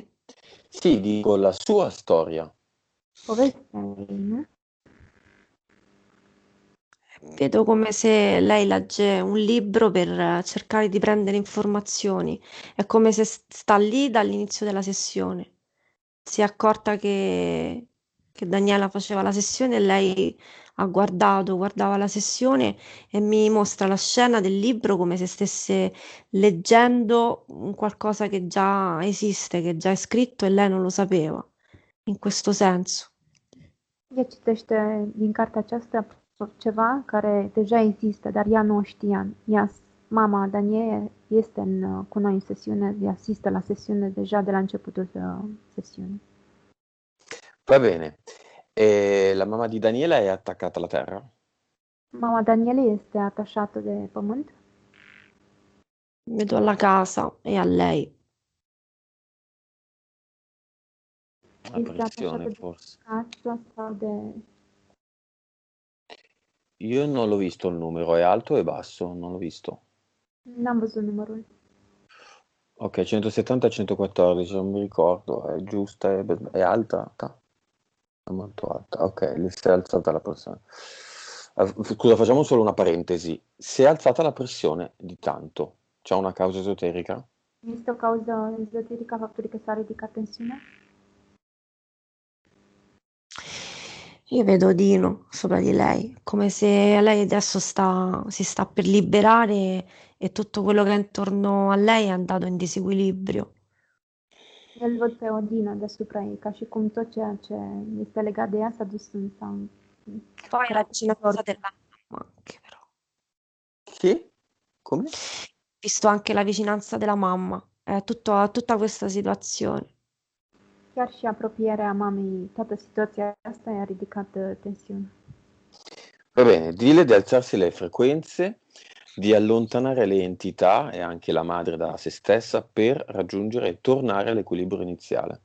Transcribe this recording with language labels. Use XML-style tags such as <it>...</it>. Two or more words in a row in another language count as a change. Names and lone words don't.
<it>Sì, dico la sua storia.</it> <ro>Povestea ei, nu?</ro> <it>Vedo come se lei legge un libro per cercare di prendere informazioni. È come se sta lì dall'inizio della sessione. Si è accorta che Daniela faceva la sessione e lei ha guardava la sessione e mi mostra la scena del libro come se stesse leggendo un qualcosa che già esiste, che già è scritto e lei non lo sapeva. In questo senso.</it> <ro>Ea citește din cartea aceasta ceva care deja există, dar ea nu o știa. Mama Daniele este cu noi în sesiune, ea asistă la sesiune deja de la începutul sesiunii.</ro> <it>Va bene. E la mamma di Daniela è attaccata alla terra?</it> <ro>Mama Daniele este atașată de pământ?</ro> <it>Vedo alla casa e a lei. La</it> <ro>Este</ro> <it>pressione,</it> <ro>atașată de</ro> <it>forse.</it> <ro>casă sau de...</ro> <it>Io non l'ho visto il numero, è alto o è basso? Non l'ho visto.</it> <ro>N-am văzut numărul.</ro> <it>Ok, 170-114, non mi ricordo, è giusta, è alta? È molto alta, ok, si è alzata la pressione. Scusa, facciamo solo una parentesi. Si è alzata la pressione di tanto. C'è una causa esoterica?</it> <ro>Este o cauză ezoterică a faptului că s-a ridicat tensiunea?</ro> <it>Io vedo Dino sopra di lei, come se lei adesso si sta per liberare e tutto quello che è intorno a lei è andato in disequilibrio.</it> <ro>El văd pe Odina deasupra ei, ca și cum tot ceea ce este legat de ea s-a dus în sau...</ro> <it>Poi la vicinanza della mamma anche però. Sì? Come? Visto anche la vicinanza della mamma, tutta questa situazione.</it> <ro>Chiar și apropierea mamei, toată situația asta i-a ridicat tensiunea.</ro> <it>Va bene, dille di alzarsi le frequenze, di allontanare le entità e anche la madre da se stessa per raggiungere e tornare all'equilibrio iniziale.</it>